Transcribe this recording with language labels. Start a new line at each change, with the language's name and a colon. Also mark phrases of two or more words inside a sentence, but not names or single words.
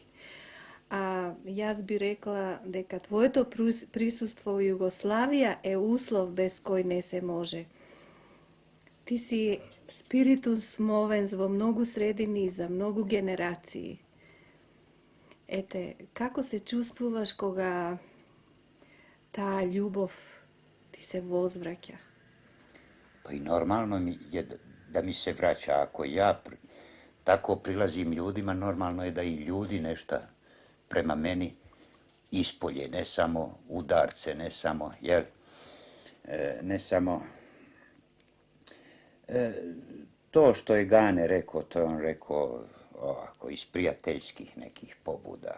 Macedonian: А јас би рекла дека твоето присуство во Југославија е услов без кој не се може. Ти си
Latin: spiritus movens
Macedonian: во многу средини и за многу генерации. Ете, како се чувствуваш кога таа љубов ти се возвраќа?
Serbian: Pa i normalno mi je da mi se vraća. Ako ja tako prilazim ljudima, normalno je da i ljudi nešto prema meni ispolje, ne samo udarce, ne samo, jel, ne samo to što je Gane rekao, to je on rekao ovako, iz prijateljskih nekih pobuda.